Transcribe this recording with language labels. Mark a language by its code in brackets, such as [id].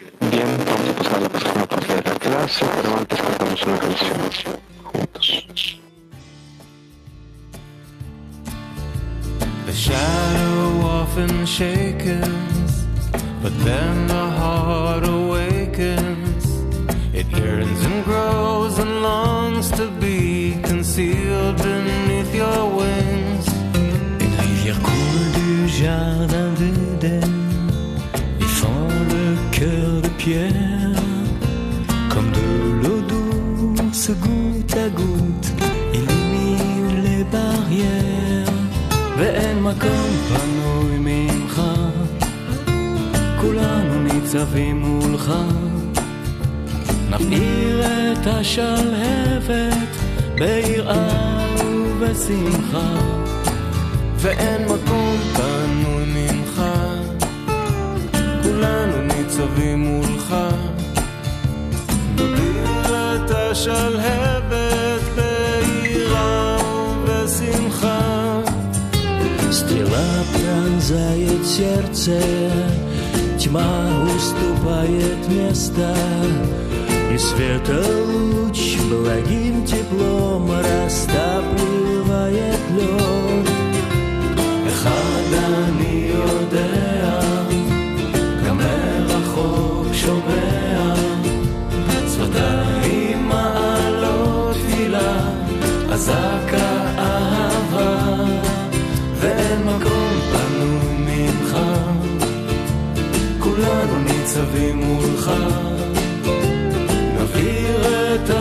[es] Bien, vamos a pasar a la próxima parte de la clase, pero antes cantamos una canción juntos. [en] The shadow often shakens, but then the heart awakens. It yearns and grows and longs to be concealed beneath your wings. [fr] Une rivière coule du jardin d'Éden et fend le cœur de pierre. Comme de l'eau douce, goutte à goutte, illumine les barrières. [he] ואין מקום פנוי ממך, כולנו ניצבים מולך. נבעיר את השלהבת ביראה ובשמחה, ואין מקום פנוי ממך, כולנו ניצבים מולך. נבעיר את השלהבת ביראה ובשמחה. [ru] Стрела пронзает сердце, тьма уступает место, и светолуч благим теплом растапливает лед. [he] אחד אני יודע, גם מרחוק שומע, שפתיים מעלות תפילה, אזעקה אהבה. ואין מקום פנוי ממך, כולנו ניצבים מולך. נבעיר את